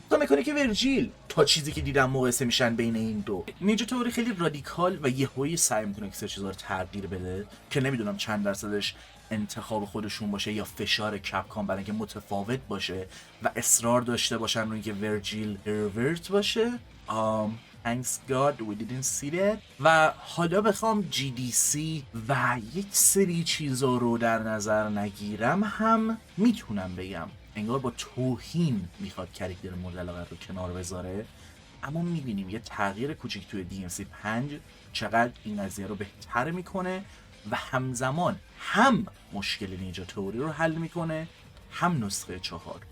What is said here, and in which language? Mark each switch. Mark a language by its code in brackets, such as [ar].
[fa] تا مکانیک ورجیل تا چیزی که دیدم مقایسه میشن بین این دو. نینجا تئوری خیلی رادیکال و یهویی سعی میکنه یک سری چیزا رو تغییر بده که نمیدونم چند درصدش انتخاب خودشون باشه یا فشار کپکام برای اینکه متفاوت باشه و اصرار داشته باشن روی اینکه ورجیل ریورت باشه. [en] Thanks God we didn't see that. [fa] و حالا بخوام GDC و یک سری چیزا رو در نظر نگیرم هم میتونم بگم انگار با توهین میخواد کرکتر مورد علاقه رو کنار بذاره، اما میبینیم یه تغییر کوچیک توی DMC 5 چقدر این قضیه رو بهتر میکنه و همزمان هم مشکل نینجا تئوری رو حل میکنه هم نسخه 4.